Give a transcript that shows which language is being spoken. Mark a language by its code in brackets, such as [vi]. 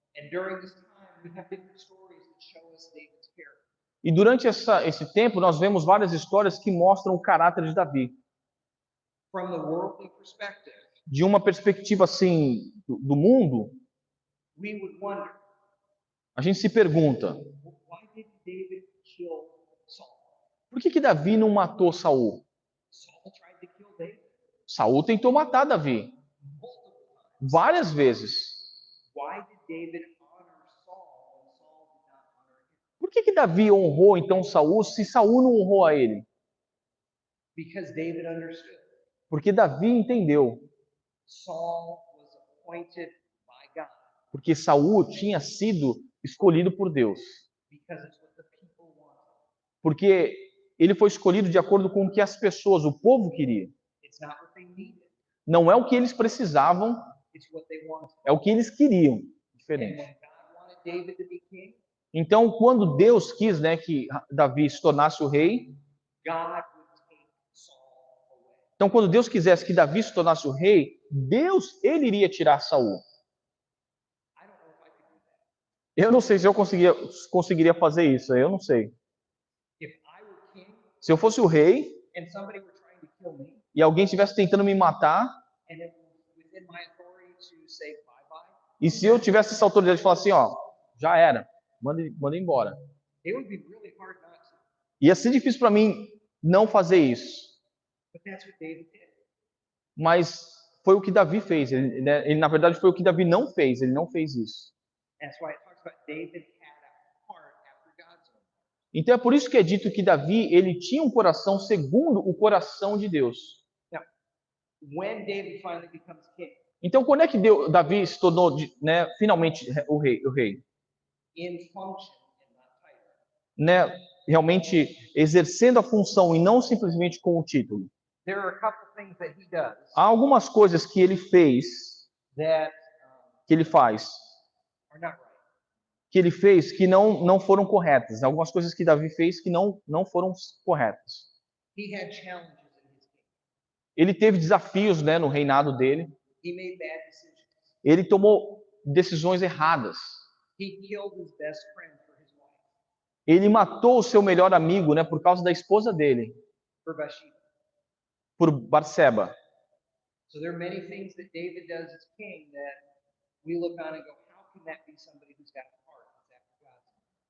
[en] And during this time, we have different stories that show us David's character. [pt] E durante esse tempo, nós vemos várias histórias que mostram o caráter de Davi. [en] From the worldly perspective, [pt] De uma perspectiva assim do mundo, [en] we would wonder, [pt] a gente se pergunta: [en] why did David kill Saul? [pt] por que Davi não matou Saul? [en] Saul tried to kill David [pt] Saul tentou matar Davi [en] multiple times. [pt] várias vezes. [en] Why did David honor Saul when Saul did not honor him? [pt] Por que Davi honrou então Saul se Saul não honrou a ele? [en] Because David understood [pt] Porque Davi entendeu. [en] Saul was appointed by God [pt] Porque Saul tinha sido escolhido por Deus. [en] because it's what the people wanted. [pt] Porque ele foi escolhido de acordo com o que as pessoas, o povo queria. [en] It's not what they needed, [pt] Não é o que eles precisavam, [en] it's what they wanted. [pt] é o que eles queriam. [en] And [pt] Diferente. [en] when God wanted David to be king, [pt] Então, quando Deus quis, né, que Davi se tornasse o rei, [en] God would take Saul away. [pt] então quando Deus quisesse que Davi se tornasse o rei, Deus, ele iria tirar Saul. [en] I don't know if I could do that. [pt] Eu não sei se eu conseguiria fazer isso, eu não sei. [en] If I were king [pt] Se eu fosse o rei [en] and somebody were trying to kill me, [pt] e alguém estivesse tentando me matar, [en] and it was within my authority to say bye-bye, [pt] e se eu tivesse essa autoridade de falar assim, ó, já era, manda embora. [en] it would be really hard not to. [pt] Ia ser difícil para mim não fazer isso. [en] But that's what David did. [pt] Mas foi o que Davi fez. Ele, na verdade, foi o que Davi não fez. Ele não fez isso. [en] That's why it talks about David had a heart after God's own. [pt] Então é por isso que é dito que Davi, ele tinha um coração segundo o coração de Deus. [en] Now, when David finally becomes king, [pt] Então quando é que Davi se tornou, né, finalmente o rei? [en] in function and not title. [pt] Né, realmente exercendo a função e não simplesmente com o título. [en] There are a couple things that he does [pt] Há algumas coisas que ele fez, [en] that [pt] que ele faz, [en] are not right. [pt] que ele fez que não foram corretas. Algumas coisas que Davi fez que não foram corretas. [en] He had challenges in his kingdom. [pt] Ele teve desafios, né, no reinado dele. [en] He made bad decisions. [pt] Ele tomou decisões erradas. [en] He killed his best friend for his wife, [pt] Ele matou o seu melhor amigo, né, por causa da esposa dele, [en] for Bathsheba. [pt] por Batseba. [en] So there are many things that David does as king that we look on and go, how can that be somebody who's got a heart that's after God's heart?